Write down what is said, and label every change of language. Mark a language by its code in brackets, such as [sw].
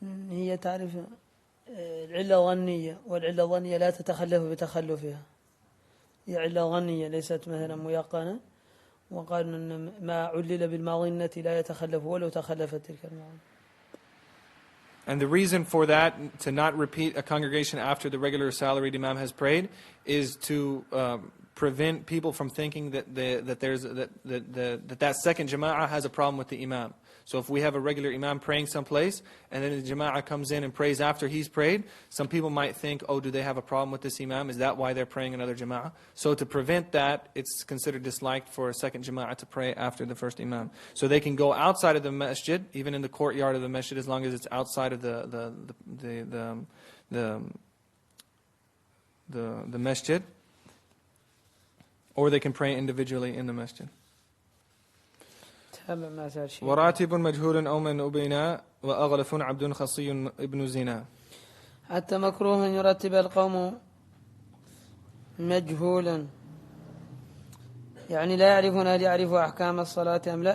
[ar] هي تعرف العلة ظنية، والعلة الظنية لا تتخلف بتخلفها. هي علة ظنية ليست مثلا ميقنة، وقالوا أن ما علل بالمظنة لا يتخلف ولو تخلفت تلك المظنة. [en] And the reason for that, to not repeat a congregation after the regular salaried imam has prayed, is to prevent people from thinking that that second jama'ah has a problem with the imam. So if we have a regular imam praying someplace, and then the jama'ah comes in and prays after he's prayed, some people might think, oh, do they have a problem with this imam? Is that why they're praying another jama'ah? So to prevent that, it's considered disliked for a second jama'ah to pray after the first imam. So they can go outside of the masjid, even in the courtyard of the masjid, as long as it's outside of the masjid, or they can pray individually in the masjid. [ar] وراتب مجهول أو من أبينا وأغلف عبد خصي ابن زنا. حتى مكروه أن يرتب القوم مجهولا، يعني لا يعرفون هل يعرف أحكام الصلاة أم لا.